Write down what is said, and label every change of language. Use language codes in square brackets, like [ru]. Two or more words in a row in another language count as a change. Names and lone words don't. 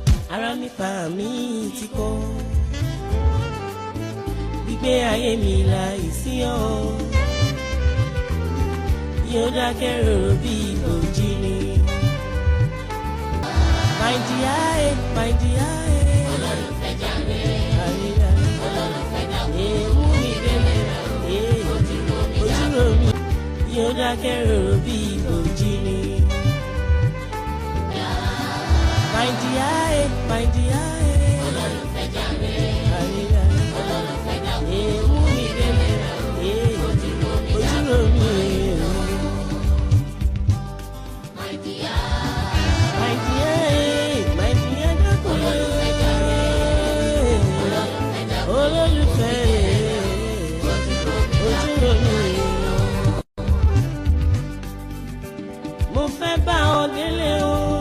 [yo] Ara mi pa mi ti kọ́. Gbígbé ayé mi láì sí ọ. Yóò dákẹ́ rorò bí ibòjì ni. [en] My dear, eh, my dear, [yo] eh. Ayé, ayé. Eh, mú mi délé. Eh, ojú ro mi. Yóò dákẹ́ rorò bí ibòjì ni. [en] My dear, eh, my dear, [yo] eh. Ayé, ayé. Eh, mú mi délé. Eh, ojú ro mi. [en] My dear, eh, my dear, [yo] dákun. Olólùfẹ́, eh, ojú ro mi. Mo fẹ́ bá ọ délé o.